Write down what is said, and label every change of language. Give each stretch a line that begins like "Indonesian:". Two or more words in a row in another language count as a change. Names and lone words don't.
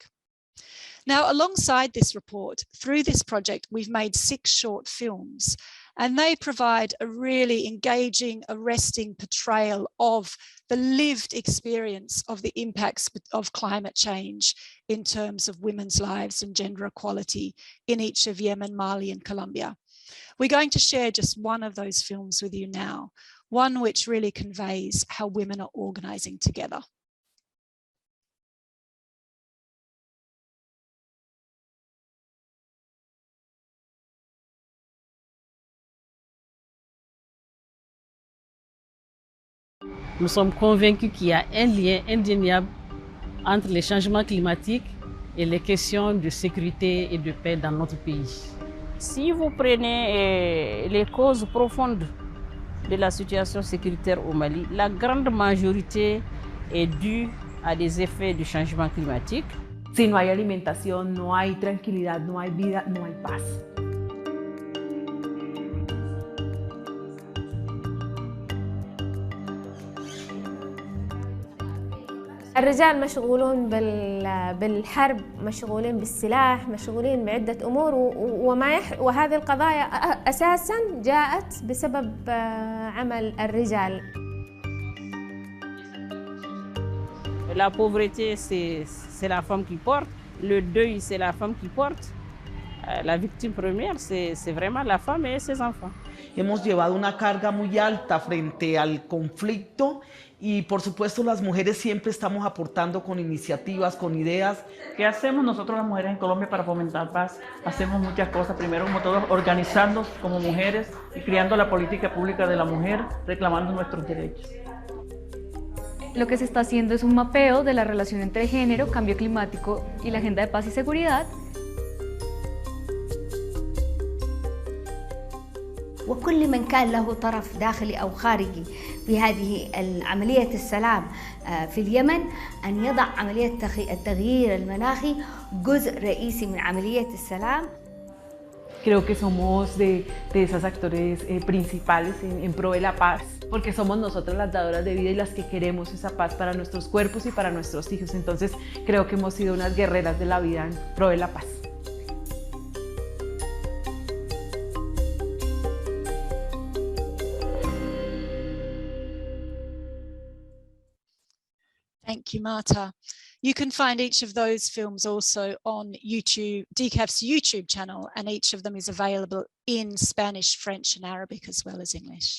English: Now, alongside this report, through this project, we've made 6 short films, and they provide a really engaging, arresting portrayal of the lived experience of the impacts of climate change in terms of women's lives and gender equality in each of Yemen, Mali, and Colombia. We're going to share just one of those films with you now, one which really conveys how women are organising together.
French: Nous sommes convaincus qu'il y a un lien indéniable entre les changements climatiques et les questions de sécurité et de paix dans notre pays. Si vous prenez les causes profondes de la situation sécuritaire au Mali, la grande majorité est due à des effets du changement climatique.
Spanish: Si no hay alimentación, no hay tranquilidad, no hay vida, no hay paz.
Arabic: الرجال مشغولون بالحرب، مشغولين بالسلاح، مشغولين بعدة أمور، وهذه القضايا أساساً جاءت بسبب عمل الرجال.
French: La pauvreté, c'est la femme qui porte. Le deuil, c'est la femme qui porte. la victime première, c'est vraiment la femme et ses enfants.
Spanish: Hemos llevado una carga muy alta frente al conflicto y por supuesto las mujeres siempre estamos aportando con iniciativas, con ideas. ¿Qué hacemos nosotros las mujeres en Colombia para fomentar paz? Hacemos muchas cosas, primero como todos organizándonos como mujeres y creando la política pública de la mujer, reclamando nuestros derechos. Lo que se está haciendo es un mapeo de la relación entre género, cambio climático y la agenda de paz y seguridad.
Arabic: وكل من كان له طرف داخلي أو خارجي في هذه عملية السلام في اليمن أن يضع عملية التغيير المناخي جزء رئيسي من عملية السلام.
Spanish: Creo que somos de esos actores principales en pro de la paz, porque somos nosotras las dadoras de vida y las que queremos esa paz para nuestros cuerpos y para nuestros hijos. Entonces creo que hemos sido unas guerreras de la vida en pro de la paz.
English: Thank you, Marta. You can find each of those films also on YouTube, DCAF's YouTube channel, and each of them is available in Spanish, French, and Arabic, as well as English.